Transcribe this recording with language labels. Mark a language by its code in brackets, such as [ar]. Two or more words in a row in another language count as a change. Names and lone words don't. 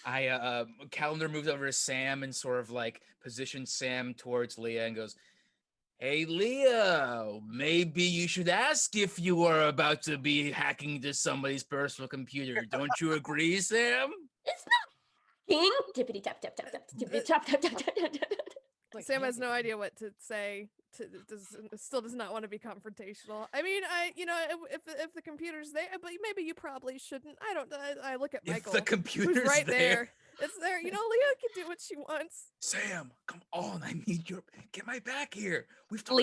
[en] Calendar moves over to Sam and sort of like positions Sam towards Leah and goes, Hey, Leo, maybe you should ask if you are about to be hacking into somebody's personal computer. Don't you agree, Sam? It's not king. Tippity tap tap tap tap tippity tap tap tap tap tap. Like, Sam has handed no me. idea what to say. Still does not want to be confrontational. I mean, if the computer's there, but maybe you probably shouldn't. I don't. I look at If Michael, the computer's who's right there. there. It's there. You know, Leah can do what she wants. Sam, come on. I need your. Get my back here. We've talked